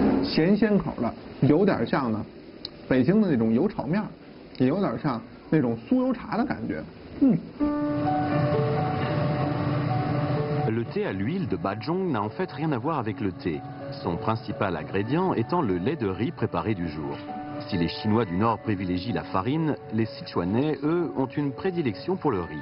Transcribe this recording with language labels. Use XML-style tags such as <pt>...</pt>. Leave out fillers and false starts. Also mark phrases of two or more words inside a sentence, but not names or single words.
<zh>咸鲜口的，有点像呢北京的那种油炒面，也有点像那种酥油茶的感觉。</zh> <fr>Le thé à l'huile de Bajong n'a en fait rien à voir avec le thé, son principal ingrédient étant le lait de riz préparé du jour. Si les Chinois du Nord privilégient la farine, les Sichuanais, eux, ont une prédilection pour le riz.</fr>